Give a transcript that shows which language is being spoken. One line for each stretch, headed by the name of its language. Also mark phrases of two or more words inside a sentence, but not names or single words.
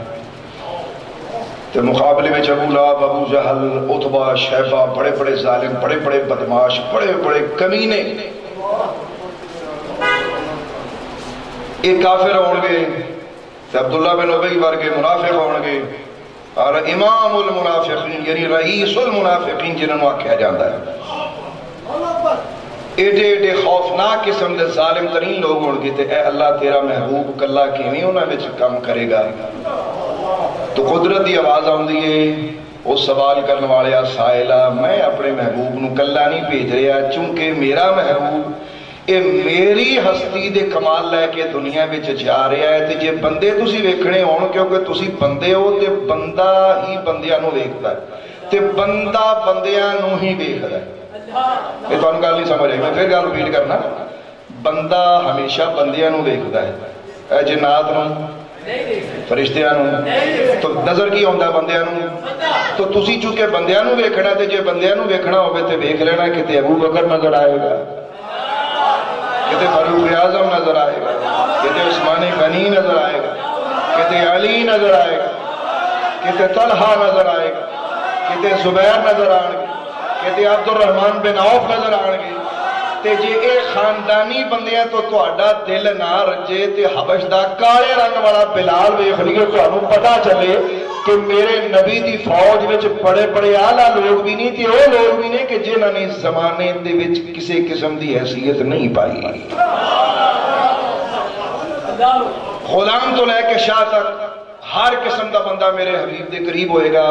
Punjabi: تے مقابلے میں ابو لہب ابو جہل عتبہ شیبہ بڑے بڑے ظالم بڑے بڑے بدماش بڑے بڑے کمینے ایک کافر ہون گے تے عبداللہ بن ابی ورگے منافق ہون گے اور امام المنافقین یعنی رئیس المنافقین جنہوں آکھیا جاندہ ہے. ایڈے ایڈے خوفناک قسم دے ظالم ترین لوگ ہون گے تے اے اللہ تیرا محبوب کلا کیویں انہاں وچ کام کرے گا. تو قدرت دی آواز آندی ہے او سوال کرنے والے سائلہ میں اپنے محبوب نو کلا نہیں بھیج رہا چونکہ میرا محبوب اے میری ہستی دے کمال لے کے دنیا وچ جا رہا ہے. تے جے بندے تسی ویکھنے ہون کیونکہ تسی بندے ہو تے بندہ ہی بندیاں نو ویکھدا ہے تے بندہ بندیاں نو ہی ویکھدا ہے. یہ تو گل نہیں سمجھ آئی. میں پھر گل ریپیٹ کرنا. بندہ ہمیشہ بندیاں نو ویکھدا ہے. اے جنات نو فرشتیاں نو تو نظر کی ہوندا بندیاں نو. تو تسی چونکہ بندیاں نو ویکھنا تے جے بندیاں نو ویکھنا ہوے تے ویکھ لینا کہ ابو بکر نظر آئے گا کہتے فاروق اعظم نظر آئے گا کہتے عثمان غنی نظر آئے گا کہتے علی نظر آئے گا کہتے طلحہ نظر آئے گا کہتے زبیر نظر آئے گا کہتے عبد الرحمن بن عوف نظر آئے گا. تے جے اے خاندانی بندیاں تو تہاڈا دل نہ رجے تے حبش دا کالے رنگ والا بلال ویکھ لیو تانوں پتہ چلے کہ میرے نبی دی فوج وچ بڑے بڑے اعلیٰ لوگ بھی نہیں تے وہ لوگ بھی نہیں کہ جنہاں نے زمانے دے وچ کسی قسم دی حیثیت نہیں پائی. غلام تو لے کے شاہ تک ہر قسم دا بندہ میرے حبیب دے قریب ہوئے گا.